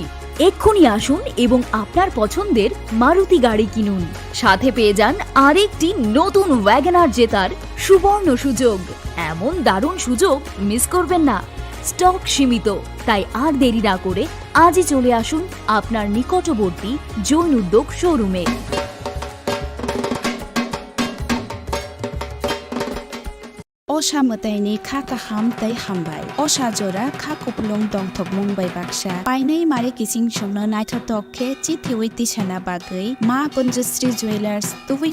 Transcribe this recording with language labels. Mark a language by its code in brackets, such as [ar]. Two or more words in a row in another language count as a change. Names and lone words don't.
[bn] এক্ষুনি আসুন এবং আপনার পছন্দের মারুতি গাড়ি কিনুন। সাথে পেয়ে যান আরেকটি নতুন ওয়াগনার জেতার সুবর্ণ সুযোগ। এমন দারুণ সুযোগ মিস করবেন না। স্টক সীমিত, তাই আর দেরি না করে আজই চলে আসুন আপনার নিকটবর্তী জৈন উদ্যোগ শোরুমে। [brx] असामतायनि खा काहाम तै हामबाय असा जरा खा कुपलुं दंथब मुंबाय बाक्सा पाइनाय मारे किसिं संनो नायथावथावखे चिथिवै तिसाना बागै मा कुन्जश्री जुवेलार्स तुबै